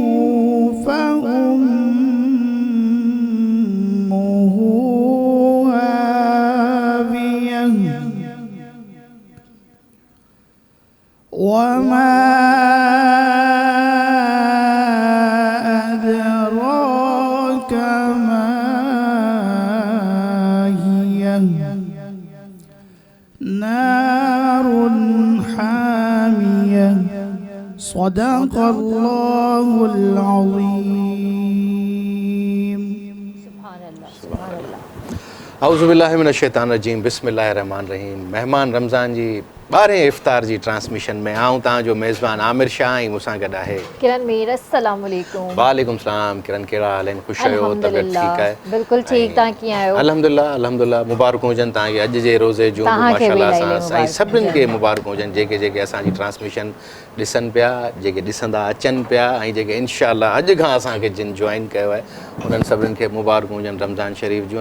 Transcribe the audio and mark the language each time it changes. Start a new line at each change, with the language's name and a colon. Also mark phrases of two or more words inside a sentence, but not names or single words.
Arabic: فأمه هاوية وما أدراك ما هي نار حامية. صدق الله العظيم. أعوذ بالله من الشيطان الرجيم بسم الله الرحمن الرحيم.
Sindhi: मेहमान रमज़ान जी 12 इफ्तार जी ट्रांसमिशन में आऊं तांजो मेज़बान आमिर शाह ऐं मूंसां गॾु आहे किरण मीर।
Arabic: السلام عليكم. وعليكم السلام.
Sindhi: किरण कहिड़ा हाल आहिनि? ख़ुशि आहियो? तबियत ठीकु आहे? बिल्कुलु ठीकु। तव्हां कीअं आहियो?
Arabic: الحمد لله الحمد لله.
Sindhi: मुबारक हुजनि तव्हांखे अॼु जे रोज़े जूं माशाअल्लाह सां साईं सभिनीनि खे मुबारक हुजनि जेके जेके असांजी ट्रांसमिशन ॾिसनि पिया, जेके ॾिसंदा अचनि पिया ऐं जेके इंशाअल्लाह अॼु खां असांखे जिन जॉइन कयो आहे उन्हनि सभिनीनि खे मुबारक हुजनि रमज़ान शरीफ़ जूं।